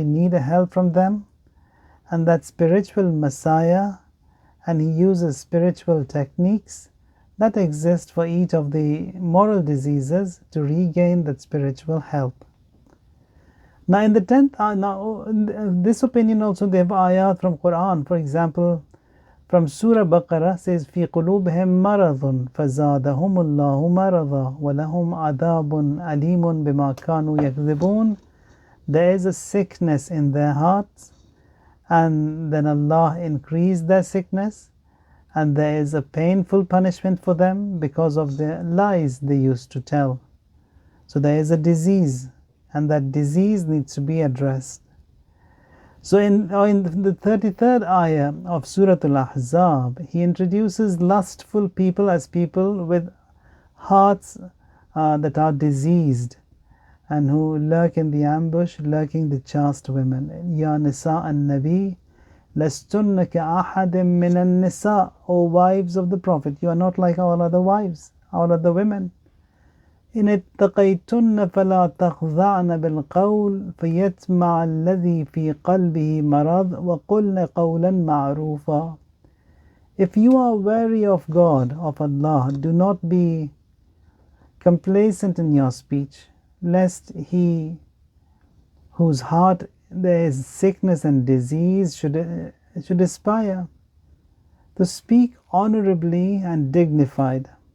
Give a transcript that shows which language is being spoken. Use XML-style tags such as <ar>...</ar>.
<en>We need a help from them, and that spiritual Messiah, and he uses spiritual techniques that exist for each of the moral diseases to regain that spiritual help. Now in the 10th, this opinion also, they have ayat from Quran. For example, from Surah Baqarah says,</en> <ar>في قلوبهم مرض فزادهم الله مرضا ولهم عذاب أليم بما كانوا يكذبون.</ar> <en>There is a sickness in their hearts, and then Allah increased their sickness, and there is a painful punishment for them because of the lies they used to tell. So there is a disease, and that disease needs to be addressed. So in the 33rd ayah of Surah Al-Ahzab, he introduces lustful people as people with hearts that are diseased and who lurk in the ambush, lurking the chaste women.</en> <ar>Ya Nisa an-Nabi, lastunna ka'ahadim min an-Nisa,</ar> <en>O wives of the Prophet, you are not like all other wives, all other women.</en> <ar>إن اتقيتن فلا تخضعن بالقول فيطمع الذي في قلبه مرض وقلن قولا معروفا.</ar> <en>If you are wary of God, of Allah, do not be complacent in your speech, lest he whose heart there is sickness and disease should aspire to speak honorably and dignified.</en>